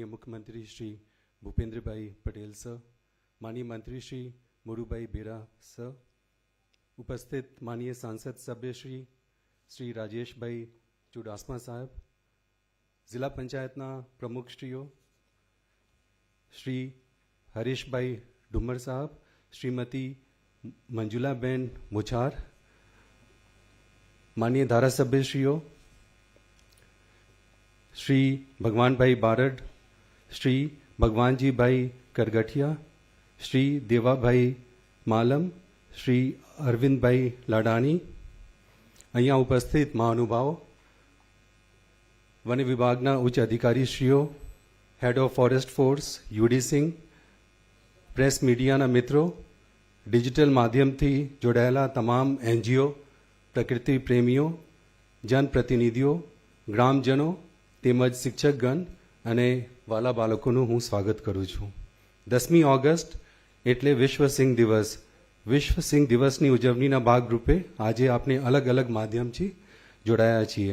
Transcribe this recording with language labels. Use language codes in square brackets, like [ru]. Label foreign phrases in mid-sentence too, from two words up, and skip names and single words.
[gu] મુખ્યમંત્રી શ્રી ભૂપેન્દ્રભાઈ પટેલ સર, માનનીય મંત્રી શ્રી મુરુભાઈ બેરા સર, ઉપસ્થિત માનનીય સાંસદ સભ્યશ્રી શ્રી રાજેશભાઈ ચુડાસમા સાહેબ, જિલ્લા પંચાયતના પ્રમુખશ્રીઓ શ્રી હરીશભાઈ ડુમર સાહેબ, શ્રીમતી મંજુલાબેન મુછાર, માનનીય ધારાસભ્યશ્રીઓ શ્રી ભગવાનભાઈ બારડ, શ્રી ભગવાનજીભાઈ કરગઠિયા, શ્રી દેવાભાઈ માલમ, શ્રી અરવિંદભાઈ લાડાણી, અહીંયા ઉપસ્થિત મહાનુભાવો, વન વિભાગના ઉચ્ચ અધિકારીશ્રીઓ, [en] head of forest force [gu] યુડી સિંહ, પ્રેસ મીડિયાના મિત્રો, ડિજિટલ માધ્યમથી જોડાયેલા તમામ એનજીઓ, પ્રકૃતિ પ્રેમીઓ, જનપ્રતિનિધિઓ, ગ્રામજનો તેમજ શિક્ષકગણ અને વાલા બાળકોનું હું સ્વાગત કરું છું. 10મી ઓગસ્ટ એટલે વિશ્વ સિંહ દિવસ. વિશ્વ સિંહ દિવસની ઉજવણીના ભાગરૂપે આજે આપણે અલગ અલગ માધ્યમથી જોડાયા છીએ.